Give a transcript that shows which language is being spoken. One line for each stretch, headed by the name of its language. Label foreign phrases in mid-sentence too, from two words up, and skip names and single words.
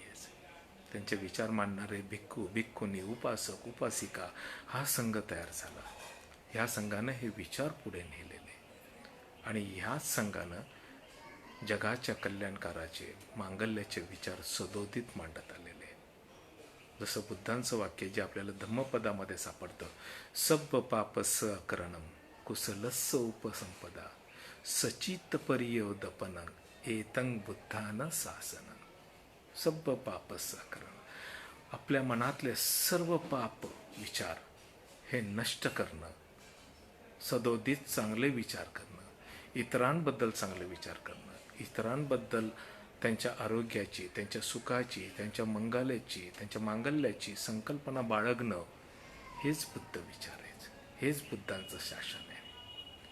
Marathi: त्यांचे विचार मांडणारे भिक्खू, भिक्खुनी, उपासक, उपासिका हा संघ तयार झाला. ह्या संघानं हे विचार पुढे नेलेले आणि ह्याच संघानं जगाच्या कल्याणकाराचे, मांगल्याचे विचार सदोदित मांडत आलेले. जसं बुद्धांचं वाक्य जे आपल्याला धम्मपदामध्ये सापडतं,
Pali: सब्ब पापस अकरणम कुशलस्स उपसंपदा सचित परियोदपनं एतं बुद्धानं शासनं. सब्ब पापस अकरणम,
Marathi: आपल्या मनातले सर्व पाप विचार हे नष्ट करणं, सदोदित चांगले विचार करणं, इतरांबद्दल चांगले विचार करणं, इतरांबद्दल त्यांच्या आरोग्याची, त्यांच्या सुखाची, त्यांच्या मंगलाची, त्यांच्या मांगल्याची संकल्पना बाळगणं हेच बुद्ध विचार आहेत, हेच बुद्धांचं शासन आहे.